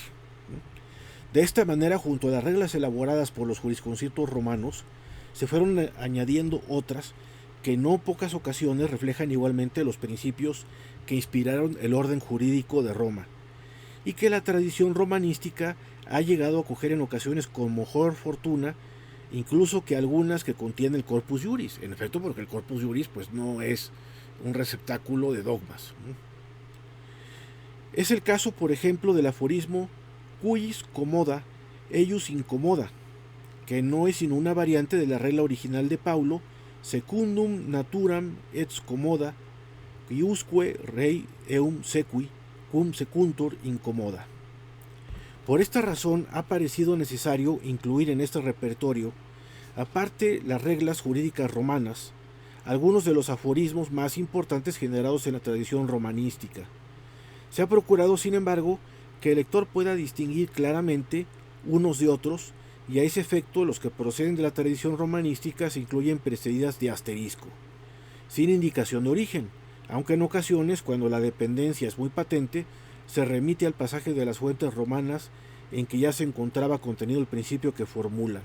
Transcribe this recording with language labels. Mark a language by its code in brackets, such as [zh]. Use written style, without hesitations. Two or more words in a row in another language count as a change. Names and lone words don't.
[es] De esta manera, junto a las reglas elaboradas por los jurisconsultos romanos, se fueron añadiendo otras que en no pocas ocasiones reflejan igualmente los principios que inspiraron el orden jurídico de Roma, y que la tradición romanística ha llegado a acoger en ocasiones con mejor fortuna, incluso que algunas que contiene el Corpus Juris. En efecto, porque el Corpus Juris pues no es un receptáculo de dogmas. Es el caso, por ejemplo, del aforismo [la] Cujus commoda, eius incommoda, [es] que no es sino una variante de la regla original de Paulo, [la] secundum naturam et commoda, quiusque rei eum sequi, cum secuntur incommoda. [es] Por esta razón ha parecido necesario incluir en este repertorio, aparte las reglas jurídicas romanas, algunos de los aforismos más importantes generados en la tradición romanística. Se ha procurado, sin embargo, que el lector pueda distinguir claramente unos de otros, y a ese efecto los que proceden de la tradición romanística se incluyen precedidas de asterisco, sin indicación de origen, aunque en ocasiones, cuando la dependencia es muy patente, se remite al pasaje de las fuentes romanas en que ya se encontraba contenido el principio que formulan.